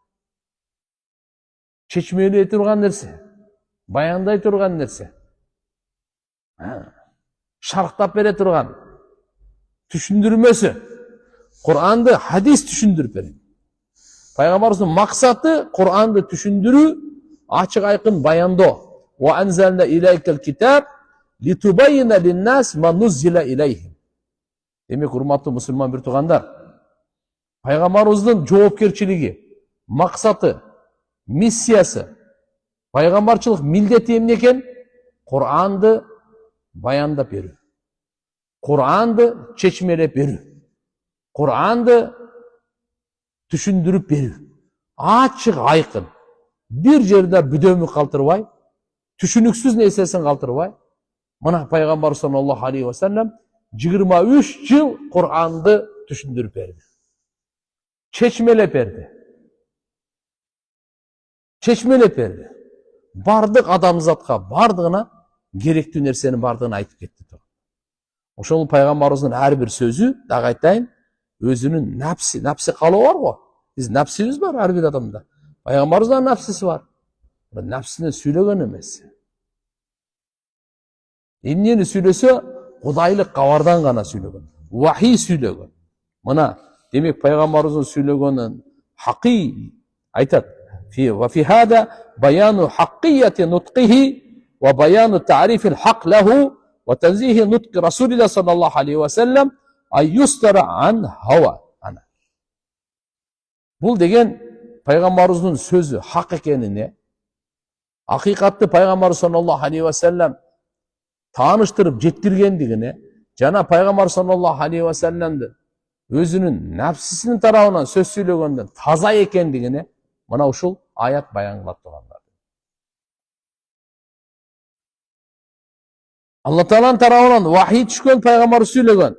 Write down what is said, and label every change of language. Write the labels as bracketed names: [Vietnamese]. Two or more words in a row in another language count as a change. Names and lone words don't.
[Kyrgyz] Чечмелей турган нерсе, баяндай турган нерсе. Шарктап бере турган түшүндүрмөсү. Куранды хадис түшүндүрүп берет. Пайгамбарыбыздын максаты Куранды түшүндүрүү, ачык айкын баяндоо. [Arabic] وأنزلنا إليك الكتاب لتبين للناس ما نزل إليهم. [Kyrgyz] Демек, урматтуу мусулман бир туугандар, пайгамбарыбыздын жоопкерчилиги, максаты, миссиясы, пайгамбарчылык милдети эмне экен? Куранды баяндап берүү. Куранды чечмелеп берүү. Куранды түшүндүрүп берүү. Ачык айкын. Бир жерде бүдөмүк калтырбай, түшүнүксүз нерсесин калтырбай, мына пайгамбар [Arabic] صلى الله عليه وسلم [Kyrgyz] 23 жыл Куранды түшүндүрүп берди. Чечмелеп берди. бардық адамзатқа бардығына керектүү нерсенин бардығын айтып кетти. Ошол пайгамбарыбыздын ар бир сөзү, дагы айтайын, өзүнүн напси калоо бар го. Биз напсибиз бар ар бир адамда. Пайгамбарыбыздын напсиси бар. Напсисине сүйлөгөн эмес. Эмнени сүйлөсө, кудайлык кабардан гана сүйлөгөн. Вахий сүйлөгөн. Мына, демек пайгамбарыбыздын сүйлөгөнүн хакый айтат. [Arabic] وفي هذا بيان حقية نطقه وبيان تعريف الحق له وتنزيه نطق رسول الله صلى الله عليه وسلم أيستر عن هوى. [Kyrgyz] Бул деген пайгамбарыбыздын сөзү хак экенине, акыйкатты пайгамбар [Arabic] صلى الله عليه وسلم [Kyrgyz] тааныштырып жеткиргендигине, жана пайгамбар [Arabic] صلى الله عليه وسلم [Kyrgyz] өзүнүн напсисинин тарабынан сөз сүйлөгөндөн таза экендигине мына ушул аят баян кылат тургандар. Алла Тааланын тарабынан вахий түшкөн, пайгамбар сүйлөгөн.